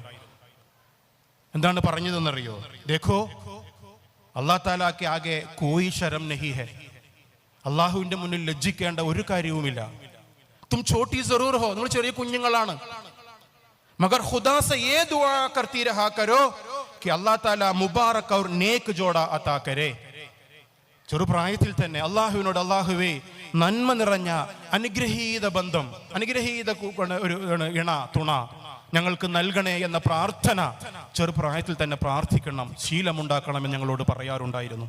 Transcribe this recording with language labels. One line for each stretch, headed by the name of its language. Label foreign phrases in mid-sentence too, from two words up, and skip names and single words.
Malayalam: എന്താണ് പറഞ്ഞതെന്നറിയോ?
Urdu: دیکھو اللہ تعالیٰ کے آگے کوئی شرم نہیں ہے.
Malayalam: അള്ളാഹുവിന്റെ മുന്നിൽ ലജ്ജിക്കേണ്ട ഒരു കാര്യവുമില്ല.
Urdu: تم چھوٹی ضرور ہو,
Malayalam: നിങ്ങൾ ചെറിയ കുഞ്ഞുങ്ങളാണ്.
Urdu: مگر خدا سے یہ دعا کرتی رہا کرو کہ اللہ تعالیٰ مبارک اور نیک جوڑا عطا کرے.
Malayalam: ചെറുപ്രായത്തിൽ തന്നെ അള്ളാഹുവിനോട്, അള്ളാഹുവേ നന്മ നിറഞ്ഞ അനുഗ്രഹീത ബന്ധം, അനുഗ്രഹീത ഒരു തുണ ഞങ്ങൾക്ക് നൽകണേ എന്ന പ്രാർത്ഥന ചെറുപ്രായത്തിൽ തന്നെ പ്രാർത്ഥിക്കണം, ശീലമുണ്ടാക്കണമെന്ന് ഞങ്ങളോട് പറയാറുണ്ടായിരുന്നു.